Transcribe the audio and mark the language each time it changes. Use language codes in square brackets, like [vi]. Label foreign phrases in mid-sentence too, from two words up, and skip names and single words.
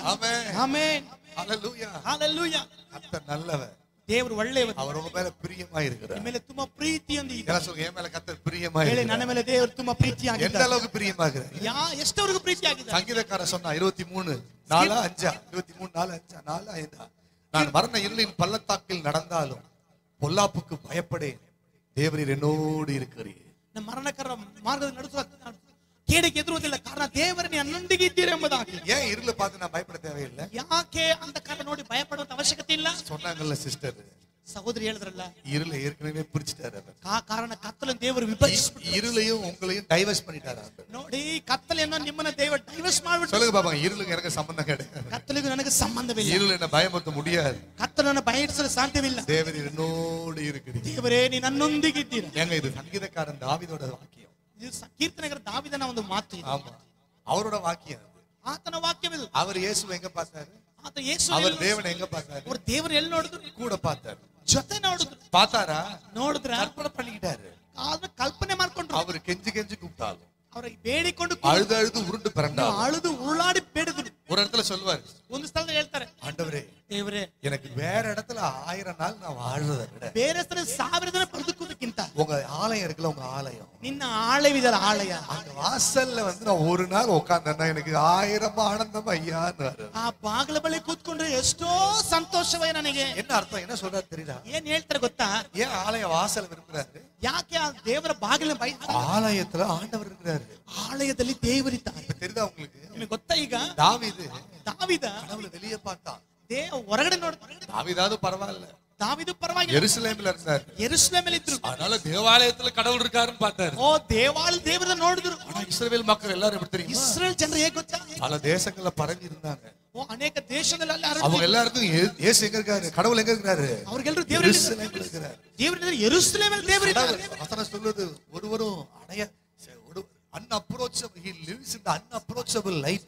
[ta] ஆமென் [kn] ಆಮೆನ್. [ta] ஹalleluya. [kn] ಹalleluya. [ta] கர்த்தர் நல்லவர். [kn] ದೇವರು ಒಳ್ಳೆಯವರು. [ta] அவர் உங்க மேல பிரியமா இருக்கிறார். [kn] ನಿಮ್ಮ ಮೇಲೆ ತುಂಬಾ ಪ್ರೀತಿಯಿಂದ ಇದ್ದಾರೆ. [ta] ಎಲ್ಲ சொல்லுங்க, என் மேல கர்த்தர் பிரியமா [kn] ಹೇಳಿ, [ta] இருக்கிறார். [kn] ನನ್ನ ಮೇಲೆ ದೇವರು ತುಂಬಾ ಪ್ರೀತಿಯಾಗಿದ್ದಾರೆ. [ta] எந்த அளவுக்கு பிரியமா இருக்கிறார்? [kn] ಎಷ್ಟವರೆಗೂ ಪ್ರೀತಿಯಾಗಿದ್ದಾರೆ? [ta] சங்கீதக்காரர் சொன்னா 23:4-5 23:4-5 நான் மரண இருளின் பள்ளத்தாக்கில் நடந்தாலும் பொல்லாப்புக்கு பயப்படேன், தேவரீர் என்னோடு இருக்கிறீர். [kn] ನಮ್ಮ ಮರಣಕರ ಮಾರ್ಗದಲ್ಲಿ ನಡೆಸುವ ಕೇಡಿಗೆ ಎದುರುವುದಿಲ್ಲ, ಕಾರಣ ದೇವರು ನನ್ನೊಂದಿಗೆ ಇದ್ದೀರಿ ಎಂಬುದಾಗಿ. [ta] ஏன் இருளை பார்த்து நான் பயப்பட தேவையில்லை? [kn] ಯಾಕೆ ಅಂಧಕಾರ ನೋಡಿ ಭಯಪಡುವಂತ ಅವಶ್ಯಕತೆ ಇಲ್ಲ. [ta] சொன்னாங்கல்ல சிஸ்டர், [kn] ಸಹೋದರಿ ಹೇಳಿದ್ರಲ್ಲ, [ta] இருளை ஏற்கனவே பிரிச்சுட்டாரு அவர். [kn] ಕಾರಣ ಕತ್ತಲನ್ನು ದೇವರು ವಿಭಜಿಸಿಬಿಟ್ರು. [ta] இருளையும் உங்களையும் டைவர்ஸ் பண்ணிட்டாரு அவர். [kn] ನೋಡಿ, ಕತ್ತಲೆಯನ್ನು ನಿಮ್ಮನ್ನ ದೇವರು ಡೈವರ್ಸ್ ಮಾಡಿಬಿಟ್ರು. [ta] சொல்லுங்க பாப்பா, இருளுக்கு எனக்கு சம்பந்தம் கிடையாது. [kn] ಕತ್ತಲಿಗೂ ನನಗೆ ಸಂಬಂಧವಿಲ್ಲ. [ta] இருள் என்ன பயமுறுத்த முடியாது. [kn] ಕತ್ತಲನ್ನು ಭಯಪಡಿಸಲು ಸಾಧ್ಯವಿಲ್ಲ. [ta] தேவரீர் என்னோடு இருக்கிறீர். [kn] ದೇವರೇ, ನೀ ನನ್ನೊಂದಿಗೆ ಇದ್ದೀರಾ. [ta] ஏங்க இது சங்கீதக்காரன் தாவீதோட வாக்கியம். [kn] ಇದು ಕೀರ್ತನೆಗಾರ ದಾವೀದನ ಒಂದು ಮಾತು ಇದು. [ta] ஆமா, அவரோட வாக்கியம். [kn] ಆತನ ವಾಕ್ಯವಿದು. [ta] அவர் இயேசுவை எங்க பார்த்தாரு? [kn] ಆತ ಯೇಸು [ta] அவர் தேவனை எங்க பார்த்தாரு? [kn] ಅವರು ದೇವರು ಎಲ್ಲಿ ನೋಡಿದ್ರು? [ta] கூட பார்த்தாரு. [kn] ಜೊತೆ ನೋಡಿದ್ರು. [ta] பார்த்தாரா? [kn] ನೋಡಿದ್ರ? [ta] கற்பனை பண்ணிக்கிட்டாரு. [kn] ಆದ್ರೆ ಕಲ್ಪನೆ ಮಾಡ್ಕೊಂಡ್ರು. [ta] அவர் கெஞ்சி கூப்பிட்டாலும், [kn] ಅವ್ರಿಗೆ ಬೇಡಿಕೊಂಡು [ta] அழுது உருண்டு பிறண்டாலும், [kn] ಅಳುದು ಉರುಳಾಡಿ ಬೇಡಿದ್ರು. [ta] ஒரு இடத்துல சொல்லுவாரு, [kn] ಒಂದು ಸ್ಥಳದಲ್ಲಿ ಹೇಳ್ತಾರೆ, [ta] ஆண்டவரே, [kn] ದೇವರೇ, [ta] எனக்கு வேற இடத்துல 1000 நாள் நான் வாழ்றதை விட [kn] ಬೇರೆ ಸ್ಥಳ 1000 ದಿನ ಬದುಕುವುದಕ್ಕಿಂತ [ta] உங்க ஆலயம் இருக்குல்ல, உங்க ஆலயம், [kn] ನಿನ್ನ ಆಲಯವಿದಲ್ಲ, ಆಲಯ, [ta] அந்த வாசல்ல வந்து நான் ஒரு நாள் உட்கார்ந்தேன்னா எனக்கு 1000 ஆனந்தம் ஐயான்னு. [kn] ಆ ಬಾಗಿಲ ಬಳಿ ಕೂತ್ಕೊಂಡ್ರೆ ಎಷ್ಟೋ ಸಂತೋಷವೇ ನನಗೆ. [ta] என்ன அர்த்தம்? என்ன சொல்றாரு தெரியுதா? [kn] ಏನ್ ಹೇಳ್ತಾರೆ ಗೊತ್ತಾ? [ta] ஏன் ஆலய வாசல் விரும்புறாரு? [kn] ಯಾಕೆ ಆ ದೇವರ ಬಾಗಿಲ [ta] ஆலயத்துல ஆண்டவர் இருக்கிறாரு. [kn] ಆಲಯದಲ್ಲಿ ದೇವರಿದ್ದಾರೆ. [ta] தெரியுதா உங்களுக்கு? [kn] ನಿಮಗೆ ಗೊತ್ತಾ? ಈಗ [ta] தாவீது [kn] ದಾವೀದ [ta] வெளியே பார்த்தான். [kn] ಹೊರಗಡೆ ನೋಡ್ತಾರೆ. [ta] தாவீதாவது பரவாயில்ல, [kn] ದಾವೀದು ಪರವಾಗಿ [ta] எருசலேம்ல இருந்தார். [kn] ಯೆರೂಸಲೇಮಲ್ಲಿ ಇದ್ರು. [ta] அதனால தேவாலயத்துல கடவுள் இருக்காருன்னு பார்த்தாரு. [kn] ಓ ದೇವಾಲಯ ದೇವರನ್ನ ನೋಡಿದ್ರು. [ta] ஆனா இஸ்ரவேல் மக்கள் எல்லாரும் எப்படி தெரியுமா? [kn] ಇಸ್ರೇಲ್ ಜನರು ಹೇಗೆ ಗೊತ್ತಾ? [ta] பல தேசங்கள்ல பரவி இருந்தாங்க. [kn] ಓ ಅನೇಕ ದೇಶಗಳಲ್ಲಿ [ta] அவங்க எல்லாருக்கும் இயேசு எங்க இருக்காரு? கடவுள் எங்க இருக்காரு? அவர்கள் தேவரே எருசலேம்ல இருக்காரு. [kn] தேவரே ಯೆರೂಸಲೇಮಲ್ಲಿ ದೇವರಿದ್ದಾರೆ. [ta] வசனம் சொல்லுது, ஒருவரும் [en] unapproachable, he lives in the unapproachable light.